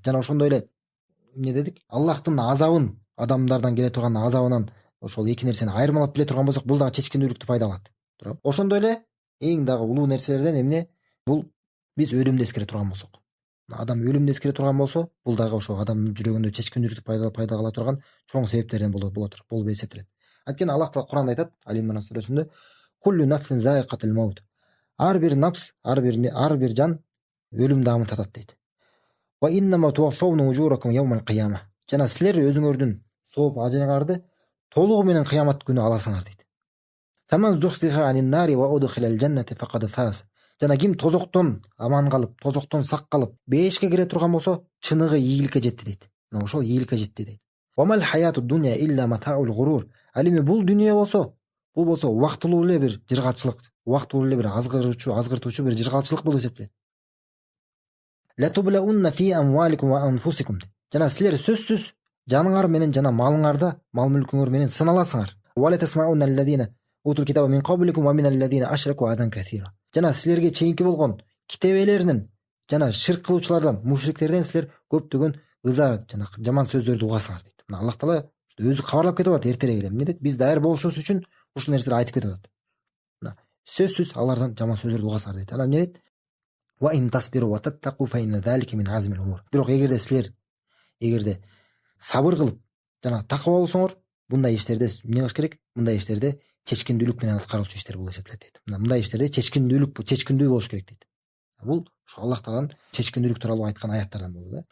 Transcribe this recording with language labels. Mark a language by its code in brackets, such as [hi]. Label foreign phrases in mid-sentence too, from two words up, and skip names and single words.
[ky] Жана ошондой эле эмне дедик? Аллахтын азабын, адамдардан келе турган азабынан ошол эки нерсени айырмалап биле турган болсок, бул дагы чечкиндүүлүктү пайда кылат. Ошондой эле эң дагы улуу нерселерден эмне? Бул биз өлүмдү эскере турган болсок. Адам өлүмдү эскере турган болсо, бул дагы ошо адамдын жүрөгүндө чечкиндүүлүктү пайда кыла турган чоң себептерден болуп эсептелет. Анткени Аллах таала Куранда айтат, Ал-Имран сүрөсүндө: [ar] "كل نفس ذائقة الموت." [ky] Ар бир нафс, ар бир жан өлүм даамын татат дейт. [ar] "وإنما توفون أجوركم يوم القيامة." [ky] Жана силер өзүңөрдүн сооп ажырыңарды толугу менен кыямат күнү аласыңар дейт. [ar] "فمن زحزح عن النار وأدخل الجنة فقد فاز." [ky] Жана ким тозоктон аман калып, тозоктон сак калып, бешке кире турган болсо, чыныгы ийгиликке жетти дейт. Мына ошол ийгиликке жетти дейт. [ar] "وما الحياة الدنيا إلا متاع الغرور." [ky] Ал эми бул дүйнө болсо, убактылуу эле бир жыргалчылык, убактылуу эле бир азгыртуучу бир жыргалчылык болуп эсептелет. [ar] "لتبلون في أموالكم وأنفسكم." [ky] Жана силер сөзсүз жаныңар менен жана малыңарда, мал мүлкүңөр менен сыналасыңар. [ar] "ولتسمعن الذين أوتوا الكتاب من قبلكم ومن الذين أشركوا أذى كثيرا." [ky] Жана силерге чейинки болгон китебелеринин жана ширк кылуучулардан, мушриктерден силер көптөгөн ыза жана жаман сөздөрдү угасыңар дейт. Мына Аллах таала өзү кабарлап кетип атат эртерээк эле. Эмне дейт? Биз даяр болушубуз үчүн ушул нерселерди айтып кетип атат. Мына сөзсүз алардан жаман сөздөрдү угасыңар дейт. Анан эмне дейт? [ar] "وإن تصبروا وتتقوا فإن ذلك من عزم الأمور." [ky] Бирок эгерде сабыр кылып жана такыба болсоңор, мындай иштерде эмне кылыш керек? Мындай иштерде чечкиндүүлүк менен аткарылчу иштер болуп эсептелет дейт. Мындай иштерде чечкиндүү болуш керек дейт. Бул ошо Аллах тааланын чечкиндүүлүк тууралуу айткан аяттардан болду да.